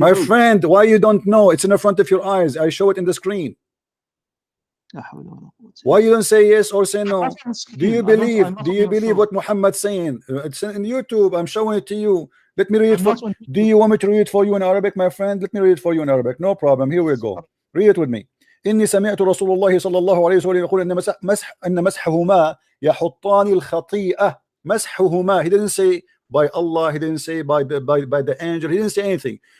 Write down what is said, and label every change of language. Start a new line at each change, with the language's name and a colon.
English: My friend, why you don't know? It's in the front of your eyes. I show it in the screen. Why you don't say yes or say no? Do you believe what Muhammad's saying? It's in YouTube. I'm showing it to you. Let me read it for. Do you want me to read it for you in Arabic, my friend? Let me read it for you in Arabic. No problem. Here we go. Read it with me.
Arabic: إني سمعت رسول الله صلى الله عليه وسلم يقول إن مسحهما يحطان الخطيئة.
English: مسحهما. He didn't say by Allah. He didn't say by the angel. He didn't say anything.